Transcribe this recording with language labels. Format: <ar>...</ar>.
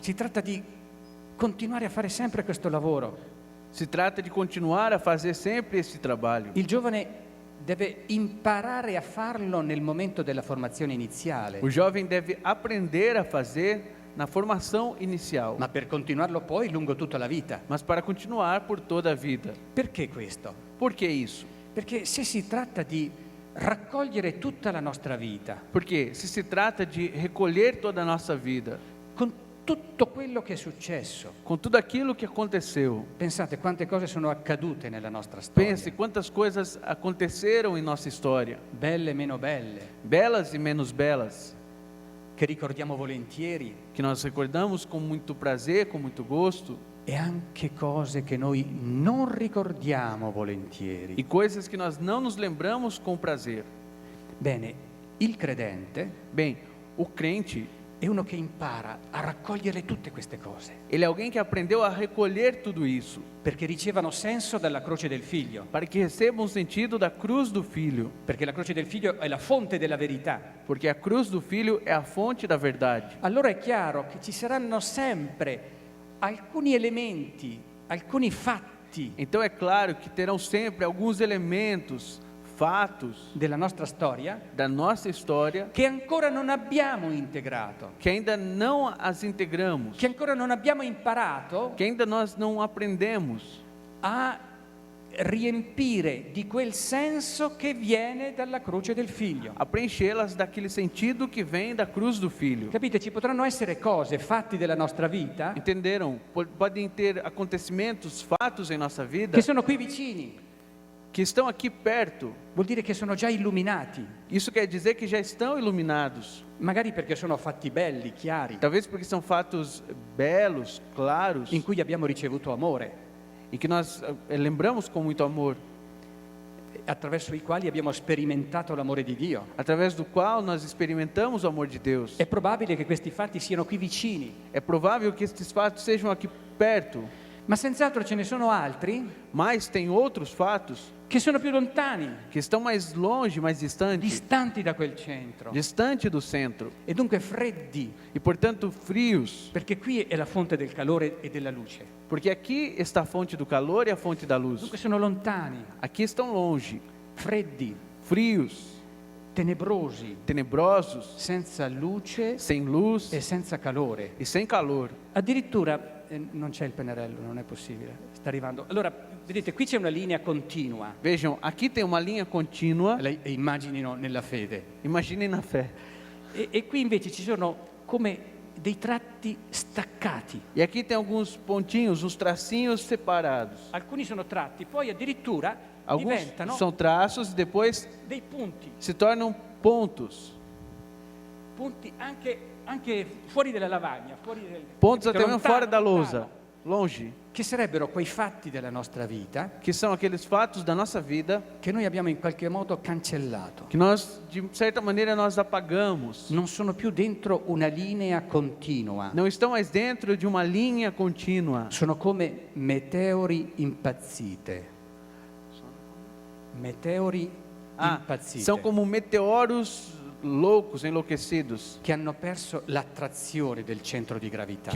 <it>Si tratta di continuare a fare sempre questo lavoro.</it> <pt>Se trata de continuar a fazer sempre esse trabalho.</pt> <it>Il giovane deve imparare a farlo nel momento della formazione iniziale,</it> <pt>O jovem deve aprender a fazer na formação inicial,</pt> <it>ma per continuarlo poi lungo tutta la vita.</it> <pt>mas para continuar por toda a vida.</pt> <it>Perché questo?</it> <pt>Por que isso?</pt> <it>Perché se si tratta di raccogliere tutta la nostra vita,</it> <pt>Porque se se trata de recolher toda a nossa vida,</pt> <it>con tutto quello che è successo,</it> <pt>com tudo aquilo que aconteceu,</pt> <it>pensate quante cose sono accadute nella nostra storia,</it> <pt>pense quantas coisas aconteceram em nossa história,</pt> <it>belle e meno belle,</it> <pt>belas e menos belas,</pt> <it>che ricordiamo volentieri,</it> <pt>que nós recordamos com muito prazer, com muito gosto,</pt> <it>e anche cose che noi non ricordiamo volentieri.</it> <pt>e coisas que nós não nos lembramos com prazer.</pt> <it>Bene, il credente</it> <pt>Bem, o crente,</pt> <it>è uno che impara a raccogliere tutte queste cose,</it> <pt>ele é alguém que aprendeu a recolher tudo isso,</pt> <it>perché ricevano senso dalla croce del figlio,</it> <pt>para que receba um sentido da cruz do Filho,</pt> <it>perché la croce del figlio è la fonte della verità.</it> <pt>porque a cruz do Filho é a fonte da verdade.</pt> <it>Allora è chiaro che ci saranno sempre alcuni elementi, alcuni fatti</it> <pt>Então é claro que terão sempre alguns elementos, fatos</pt> <it>della nostra storia</it> <pt>da nossa história</pt> <it>che ancora non abbiamo integrato,</it> <pt>que ainda não as integramos,</pt> <it>che ancora non abbiamo imparato</it> <pt>que ainda nós não aprendemos</pt> <it>a riempire di quel senso che viene dalla croce del figlio.</it> <pt>a preenchê-las daquele sentido que vem da cruz do Filho.</pt> <it>Capite? Ci potranno essere cose, fatti della nostra vita</it> <pt>Entenderam? Podem ter acontecimentos, fatos em nossa vida</pt> <it>che sono qui vicini,</it> <pt>que estão aqui perto.</pt> <it>vuol dire che sono già illuminati,</it> <pt>Isso quer dizer que já estão iluminados.</pt> <it>magari perché sono fatti belli, chiari,</it> <pt>Talvez porque são fatos belos, claros,</pt> <it>in cui abbiamo ricevuto amore,</it> <pt>e que nós lembramos com muito amor,</pt> <it>attraverso i quali abbiamo sperimentato l'amore di Dio.</it> <pt>através do qual nós experimentamos o amor de Deus.</pt> <it>È probabile che questi fatti siano qui vicini,</it> <pt>É provável que estes fatos sejam aqui perto,</pt> <it>ma senz'altro ce ne sono altri</it> <pt>mas tem outros fatos</pt> <it>che sono più lontani,</it> <pt>que estão mais longe, mais distantes,</pt> <it>distanti da quel centro,</it> <pt>distante do centro,</pt> <it>e dunque freddi,</it> <pt>e portanto frios,</pt> <it>perché qui è la fonte del calore e della luce.</it> <pt>porque aqui está a fonte do calor e a fonte da luz.</pt> <it>Dunque sono lontani,</it> <pt>Aqui estão longe,</pt> <it>freddi,</it> <pt>frios,</pt> <it>tenebrosi,</it> <pt>tenebrosos,</pt> <it>senza luce</it> <pt>sem luz</pt> <it>e senza calore.</it> <pt>e sem calor.</pt> <it>Addirittura non c'è il pennarello, non è possibile, sta arrivando. Allora, vedete, qui c'è una linea continua,</it> <pt>Vejam, aqui tem uma linha contínua,</pt> <it>e immaginino nella fede,</it> <pt>imaginem na fé.</pt> <it>e qui invece ci sono come dei tratti staccati.</it> <pt>E aqui tem alguns pontinhos, uns tracinhos separados.</pt> <it>Alcuni sono tratti, poi addirittura</it> <pt>Alguns</pt> <it>diventano</it> <pt>são traços e depois</pt> <it>dei punti,</it> <pt>se tornam pontos.</pt> <it>punti anche fuori dalla lavagna, fuori</it> <pt>Pontos</pt> <it>capite,</it> <pt>até mesmo</pt> <it>lontano,</it> <pt>fora da</pt> <it>lontano,</it> <pt>lousa, longe.</pt> <it>che sarebbero quei fatti della nostra vita</it> <pt>Que são aqueles fatos da nossa vida</pt> <it>che noi abbiamo in qualche modo cancellato.</it> <pt>que nós, de certa maneira, nós apagamos.</pt> <it>Non sono più dentro una linea continua,</it> <pt>Não estão mais dentro de uma linha contínua.</pt> <it>sono come meteori impazzite. Meteori impazzite</it> <pt>São como meteoros loucos, enlouquecidos,</pt> <it>che hanno perso l'attrazione del centro di gravità.</it>